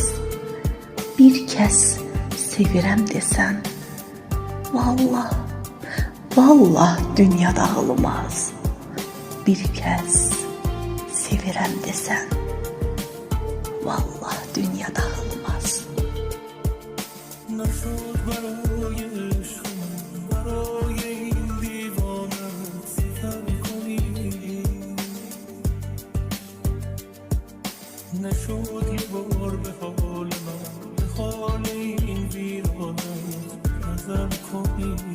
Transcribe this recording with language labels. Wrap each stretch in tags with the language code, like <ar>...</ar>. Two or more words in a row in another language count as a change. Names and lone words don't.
<az>Bir kəs sevirəm desən, vallah, vallah dünya dağılmaz. Bir kəs sevirəm desən, vallah dünya dağılmaz.</az> <fa>نشد یه بار به حال من، به حال این ویرانت نظر کنی.</fa>